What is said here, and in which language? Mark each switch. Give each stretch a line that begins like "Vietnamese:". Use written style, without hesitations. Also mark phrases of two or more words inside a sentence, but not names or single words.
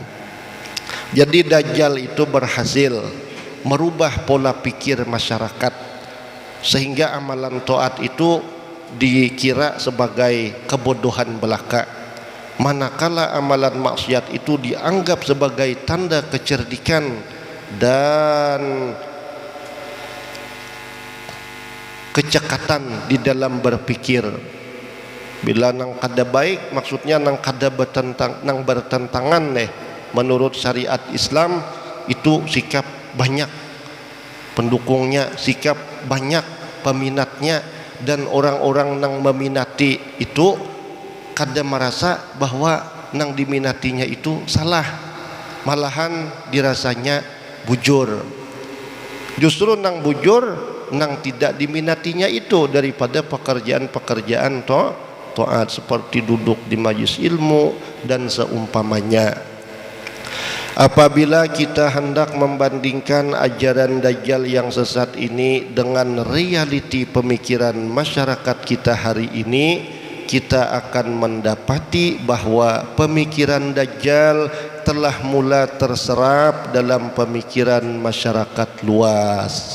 Indonesian: Jadi Dajjal itu berhasil merubah pola pikir masyarakat sehingga amalan taat itu dikira sebagai kebodohan belaka, manakala amalan maksiat itu dianggap sebagai tanda kecerdikan dan kecekatan di dalam berpikir.
Banjar: Bila nang kada baik maksudnya nang kada bertentangan menurut syariat Islam, itu sikap banyak pendukungnya, sikap banyak peminatnya, dan orang-orang nang meminati itu kada merasa bahwa nang diminatinya itu salah, malahan dirasanya bujur. Justru nang bujur, nang tidak diminatinya itu daripada pekerjaan-pekerjaan taat seperti duduk di majelis ilmu dan seumpamanya.
Malay: Apabila kita hendak membandingkan ajaran Dajjal yang sesat ini dengan realiti pemikiran masyarakat kita hari ini, kita akan mendapati bahwa pemikiran Dajjal telah mula terserap dalam pemikiran masyarakat luas.